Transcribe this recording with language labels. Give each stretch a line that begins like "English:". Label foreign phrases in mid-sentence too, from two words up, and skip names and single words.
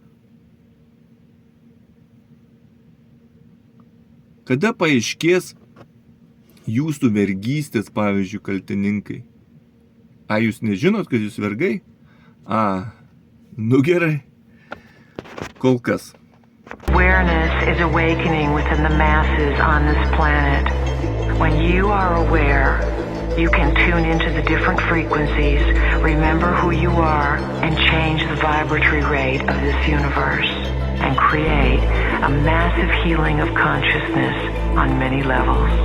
Lithuanian: Kada paaiškės jūsų vergystės, pavyzdžiui, kaltininkai? Jūs nežinot, kad jūs vergai? Gerai. Kol kas.
English: Awareness is awakening within the masses on this planet. When you are aware, you can tune into the different frequencies, remember who you are, and change the vibratory rate of this universe, and create a massive healing of consciousness on many levels.